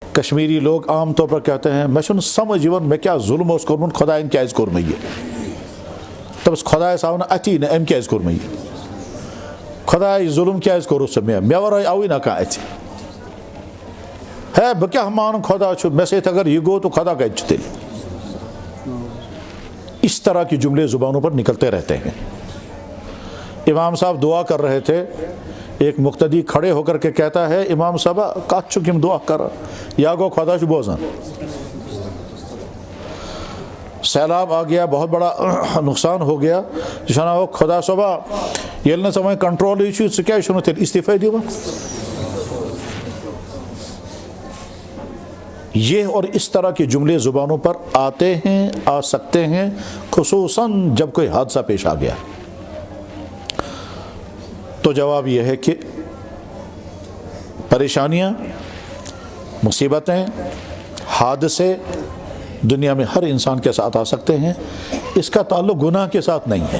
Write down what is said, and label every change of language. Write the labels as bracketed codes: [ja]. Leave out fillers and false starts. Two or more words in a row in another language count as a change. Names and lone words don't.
[ur] کشمیری لوگ عام طور پر کہتے ہیں [ks] میں چھُنہٕ سمجھ یِوان مےٚ کیٛاہ ظُلم اوس کوٚرمُت خۄدایَن کیٛازِ کوٚر مےٚ یہِ دَپَس خۄدایَس آو نہٕ اَتھی نہٕ أمۍ کیٛازِ کوٚر مےٚ یہِ خۄداے ظُلم کیٛازِ کوٚرُتھ ژےٚ مےٚ وَرٲے آوٕے نہ کانٛہہ اَتھِ ہے بہٕ کیٛاہ مانہٕ خۄدا چھُ مےٚ سۭتۍ اگر یہِ گوٚو تو خۄدا کَتہِ چھُ تیٚلہِ [ur] اس طرح کی جملے زبانوں پر نکلتے رہتے ہیں۔ امام صاحب دعا کر رہے تھے، ایک مقتدی کھڑے ہو کر کے کہتا ہے [ks] امام صاحبہ کَتھ چھُکھ یِم دعا کران یا گوٚو خۄدا چھُ بوزان۔ [ur] سیلاب آ گیا، بہت بڑا نقصان ہو گیا، [ks] یہِ چھُ وَنان او خۄدا صٲبا ییٚلہِ نہٕ ژےٚ وۄنۍ کنٹرولٕے چھُے ژٕ کیٛازِ چھُنہٕ تیٚلہِ استعفے دِوان؟ [ur] یہ اور اس طرح کے جملے زبانوں پر آتے ہیں، آ سکتے ہیں، خصوصاً جب کوئی حادثہ پیش آ گیا۔ تو جواب یہ ہے کہ پریشانیاں، مصیبتیں، حادثے دنیا میں ہر انسان کے ساتھ آ سکتے ہیں، اس کا تعلق گناہ کے ساتھ نہیں ہے۔